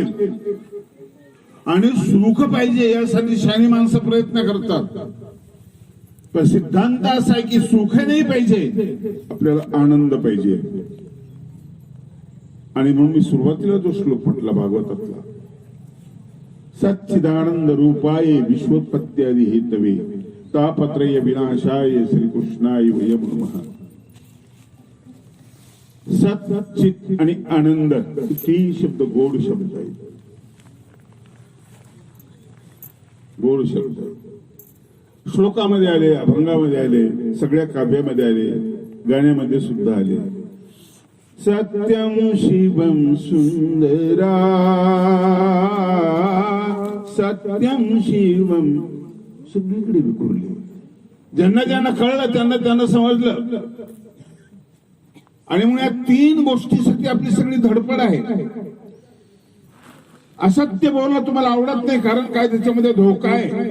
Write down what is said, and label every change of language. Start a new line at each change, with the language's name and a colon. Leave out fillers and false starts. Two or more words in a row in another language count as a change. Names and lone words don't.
Marathi: आणि सुख पाहिजे यासाठी शहाणी माणसं प्रयत्न करतात. पण सिद्धांत असा आहे की सुख नाही पाहिजे, आपल्याला आनंद पाहिजे. आणि म्हणून मी सुरुवातीला जो श्लोक म्हटला भागवतातला,
Sanskrit: सच्चिदानंद रूपाय विश्वोत्पत्त्यादि हेतवे तापत्रय विनाशाय श्रीकृष्णाय वयं नमः.
Marathi: सत, चित आणि आनंद, तीन शब्द गोड शब्द आहेत. गोड शब्द श्लोकामध्ये आले, अभंगामध्ये आले, सगळ्या काव्यामध्ये आले, गाण्यामध्ये सुद्धा आले.
Sanskrit: सत्यम शिवम सुंदरा, सत्यम शिवम,
Marathi: सगळीकडे विखुरले. ज्यांना ज्यांना कळलं त्यांना त्यांना समजलं. आणि म्हणून या तीन गोष्टीसाठी आपली सगळी धडपड आहे. असत्य बोलणं तुम्हाला आवडत नाही, कारण काय त्याच्यामध्ये धोका आहे.